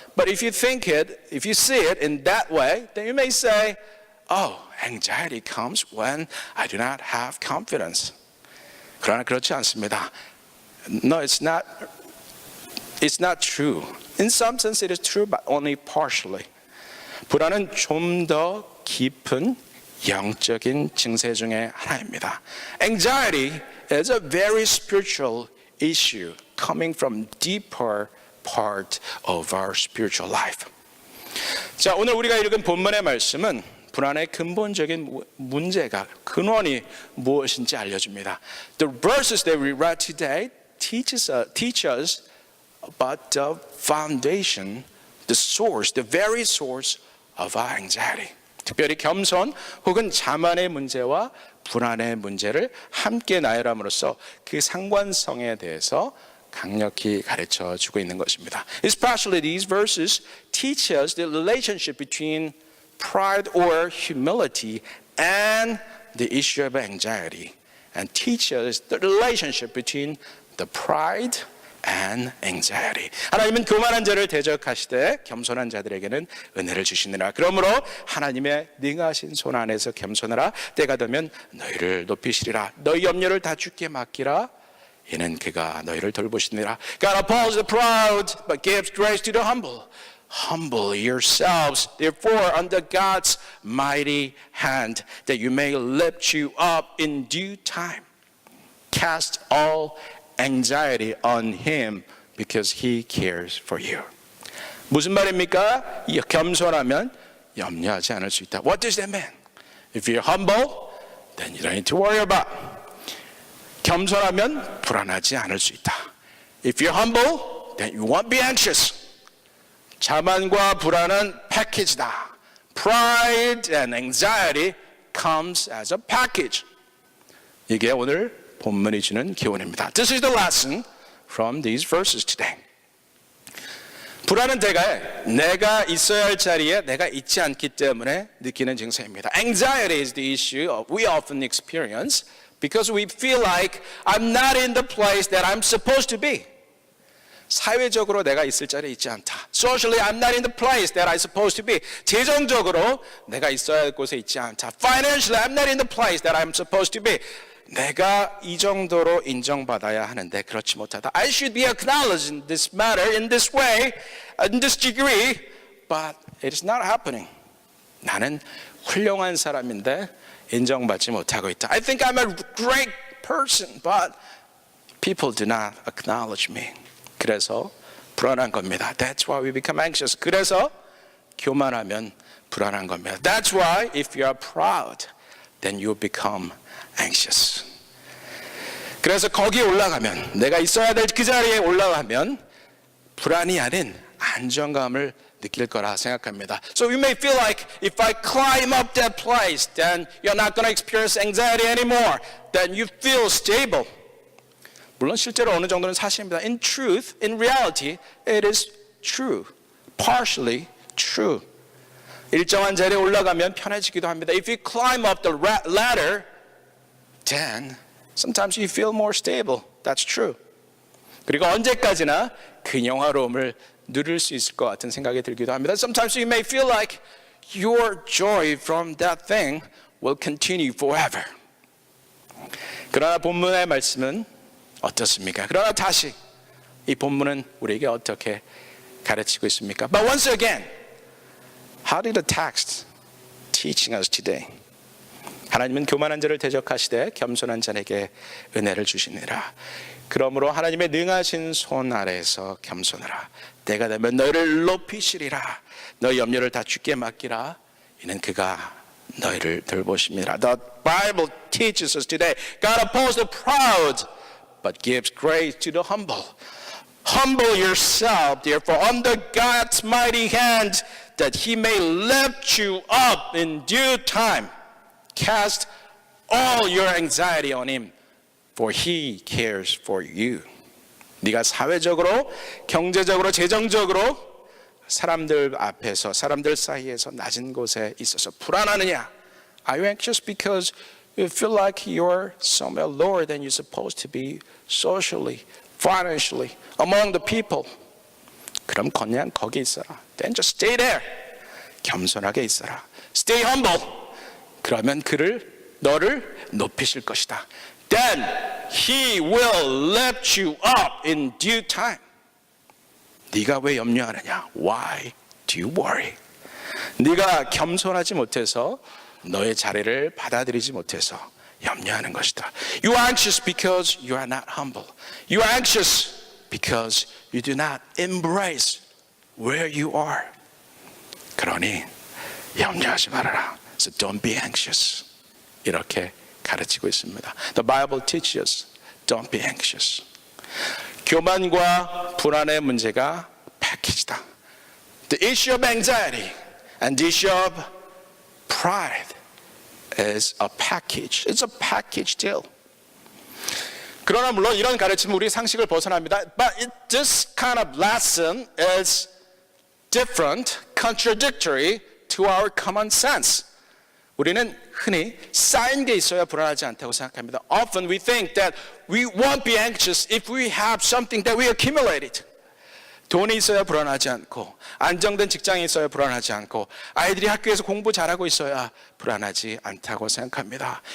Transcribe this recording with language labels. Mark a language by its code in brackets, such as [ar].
[en] But if you see it in that way, then you may say, oh, anxiety comes when I do not have confidence. [ko] 그러나 그렇지 않습니다. [en] No, it's not true. In some sense it is true, but only partially. [ko] 불안은 좀 더 깊은 영적인 증세 중에 하나입니다. [en] Anxiety is a very spiritual issue coming from deeper part of our spiritual life. [ko] 자, 오늘 우리가 읽은 본문의 말씀은 불안의 근본적인 문제가 근원이 무엇인지 알려줍니다. [en] The verses that we read today teach us about the foundation, the source, the very source of our anxiety. [ko] 특별히 겸손 혹은 자만의 문제와 불안의 문제를 함께 나열함으로써 그 상관성에 대해서 강력히 가르쳐 주고 있는 것입니다. [en] Especially these verses teach us the relationship between pride or humility and the issue of anxiety, and teach us the relationship between the pride and anxiety. [ko] 하나님은 교만한 자를 대적하시되 겸손한 자들에게는 은혜를 주시느라. 그러므로 하나님의 능하신 손 안에서 겸손하라. 때가 되면 너희를 높이시리라. 너희 염려를 다 주께 맡기라. 이는 그가 너희를 돌보시느라. [en] God opposes the proud, but gives grace to the humble. Humble yourselves, therefore, under God's mighty hand, that you may lift you up in due time. Cast all anxiety on him because he cares for you. [ko] 무슨 말입니까? 겸손하면 염려하지 않을 수 있다. [en] What does that mean? If you're humble, then you don't need to worry about. [ko] 겸손하면 불안하지 않을 수 있다. [en] If you're humble, then you won't be anxious. [ko] 자만과 불안은 패키지다. [en] Pride and anxiety comes as a package. [ko] 이게 오늘 본문이 주는 교훈입니다. [en] This is the lesson from these verses today. [ko] 불안은 대개 내가 있어야 할 자리에 내가 있지 않기 때문에 느끼는 증세입니다. [en] Anxiety is the issue we often experience because we feel like I'm not in the place that I'm supposed to be. [ko] 사회적으로 내가 있을 자리에 있지 않다. [en] Socially, I'm not in the place that I'm supposed to be. [ko] 재정적으로 내가 있어야 할 곳에 있지 않다. [en] Financially, I'm not in the place that I'm supposed to be. [ko] 내가 이 정도로 인정받아야 하는데 그렇지 못하다. [en] I should be acknowledged in this matter, in this way, in this degree, but it is not happening. [ko] 나는 훌륭한 사람인데 인정받지 못하고 있다. [en] I think I'm a great person, but people do not acknowledge me. [ko] 그래서 불안한 겁니다. [en] That's why we become anxious. [ko] 그래서 교만하면 불안한 겁니다. [en] That's why if you are proud, then you become anxious. [ko] 그래서 거기에 올라가면 내가 있어야 될 그 자리에 올라가면 불안이 아닌 안정감을 느낄 거라 생각합니다. [en] So you may feel like if I climb up that place, then you're not going to experience anxiety anymore. Then you feel stable. [ko] 물론 실제로 어느 정도는 사실입니다. [en] In truth, in reality, it is true. Partially true. [ko] 일정한 자리에 올라가면 편해지기도 합니다. [en] If you climb up the ladder, then sometimes you feel more stable. That's true. [ko] 그리고 언제까지나 그 영화로움을 누릴 수 있을 것 같은 생각이 들기도 합니다. [en] Sometimes you may feel like your joy from that thing will continue forever. [ko] 그러나 본문의 말씀은 어떻습니까? 그러나 다시 이 본문은 우리에게 어떻게 가르치고 있습니까? [en] But once again, how did the text teaching us today? [ko] 하나님은 교만한 자를 대적하시되 겸손한 자에게 은혜를 주시니라. 그러므로 하나님의 능하신 손 아래에서 겸손하라. 때가 되면 너희를 높이시리라. 너희 염려를 다 주께 맡기라. 이는 그가 너희를 돌보심이라. [en] The Bible teaches us today, God opposes the proud, but gives grace to the humble. Humble yourself, therefore, under God's mighty hand, that He may lift you up in due time. Cast all your anxiety on Him, for He cares for you. [ko] 네가 사회적으로, 경제적으로, 재정적으로 사람들 앞에서, 사람들 사이에서 낮은 곳에 있어서 불안하느냐? [en] Are you anxious because you feel like you're somewhere lower than you're supposed to be socially, financially, among the people? [ko] 그럼 그냥 거기 있어라. [en] Then just stay there. [ko] 겸손하게 있어라. [en] Stay humble. [ko] 그러면 너를 높이실 것이다. [en] Then He will lift you up in due time. [ko] 네가 왜 염려하느냐? [en] Why do you worry? [ko] 네가 겸손하지 못해서 너의 자리를 받아들이지 못해서 염려하는 것이다. [en] You are anxious because you are not humble. You are anxious because you do not embrace where you are. [ko] 그러니 염려하지 말아라. [en] So don't be anxious. [ko] 이렇게 가르치고 있습니다. [en] The Bible teaches us, don't be anxious. [ko] 교만과 불안의 문제가 패키지다. [en] The issue of anxiety and the issue of pride is a package. It's a package deal. [ko] 그러나 물론 이런 가르침은 우리 상식을 벗어납니다. [en] But this kind of lesson is different, contradictory to our common sense. [ko] 우리는 흔히 쌓인 게 있어야 불안하지 않다고 생각합니다. [en] Often we think that we won't be anxious if we have something that we accumulated. [ko] 돈이 있어야 불안하지 않고, 안정된 직장이 있어야 불안하지 않고, 아이들이 학교에서 공부 잘하고 있어야 불안하지 않다고 생각합니다.